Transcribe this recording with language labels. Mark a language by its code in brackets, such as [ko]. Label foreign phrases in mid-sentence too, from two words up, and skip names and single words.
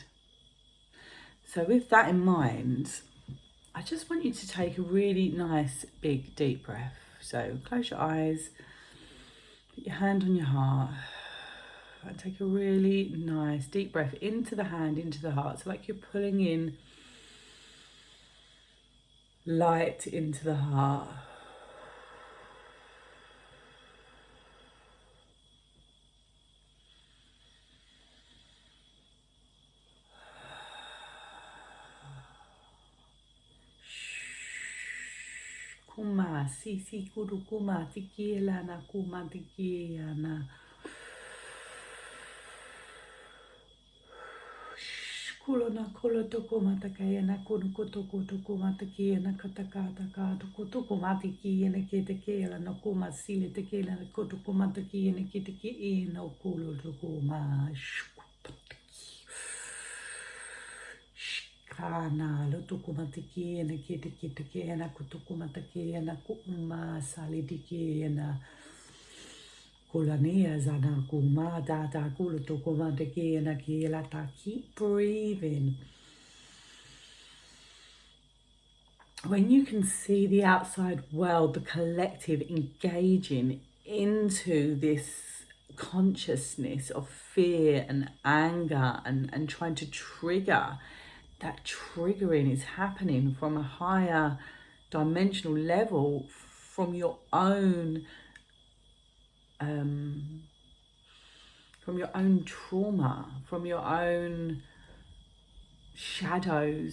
[en] So with that in mind, I just want you to take a really nice big deep breath. So close your eyes, put your hand on your heart, and take a really nice deep breath into the hand, into the heart. So like you're pulling in light into the heart. Kuma sisi kudu kuma tikiela na kuma tikia na kulo na kulo toko matakaya na kudu kotoko toko matakia na katakata ka toko toko matikia na ketekela na kuma sile tekela na kotoko matakia na keteki na kulo toko ma kana lo toko matakia na ketekea na kotoko matakia na kuma sale tikia na Kulania zana kuma data kula to kuma te ke na ke la ta. Keep breathing. When you can see the outside world, the collective engaging into this consciousness of fear and anger and trying to trigger, that triggering is happening from a higher dimensional level from your own trauma, from your own shadows.